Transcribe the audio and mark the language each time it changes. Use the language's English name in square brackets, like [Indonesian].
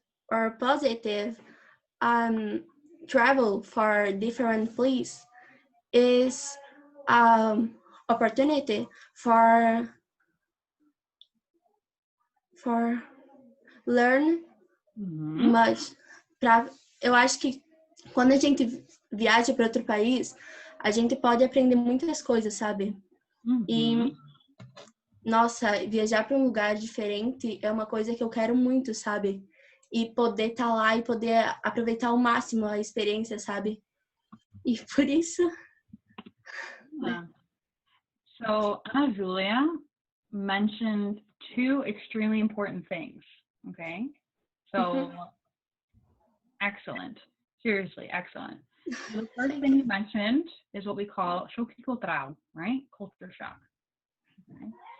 [English] Or positive, travel for different place is opportunity for learn much. [Portuguese] Eu acho que quando a gente viaja para outro país, a gente pode aprender muitas coisas, sabe? E nossa, viajar para um lugar diferente é uma coisa que eu quero muito, sabe? E poder estar lá e poder aproveitar ao máximo a experiência, sabe? E por isso... [English] So, Ana Julia mentioned two extremely important things, okay? So, excellent. Seriously, excellent. So the first thing you mentioned is what we call choque cultural, right? Culture shock. Okay?